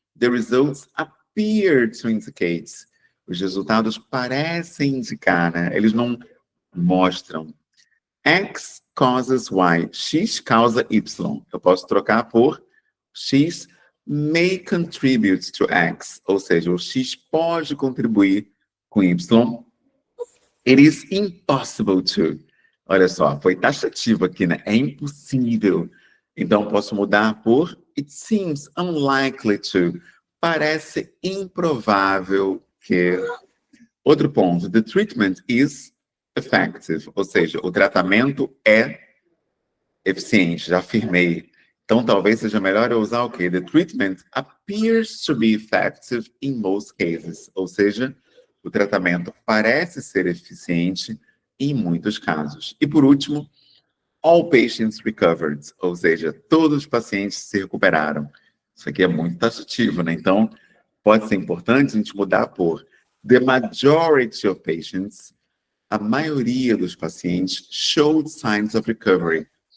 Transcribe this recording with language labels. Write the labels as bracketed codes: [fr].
[en] The results appear to indicate. [pt] Os resultados parecem indicar, né? Eles não mostram. [en] X causes Y. [pt] X causa Y. Eu posso trocar por [en] X may contribute to X. [pt] Ou seja, o X pode contribuir com Y. [en] It is impossible to. [pt] Olha só, foi taxativo aqui, né? É impossível. Então, posso mudar por [en] it seems unlikely to. [pt] Parece improvável que. Outro ponto, [en] the treatment is effective. [pt] Ou seja, o tratamento é eficiente, já afirmei. Então, talvez seja melhor eu usar o quê? [en] The treatment appears to be effective in most cases. [pt] Ou seja, o tratamento parece ser eficiente em muitos casos. E, por último, [en] all patients recovered. [pt] Ou seja, todos os pacientes se recuperaram. Isso aqui é muito taxativo, né? Então, pode ser importante a gente mudar por [en] the majority of patients, [pt] a maioria dos pacientes, [en] showed signs of recovery.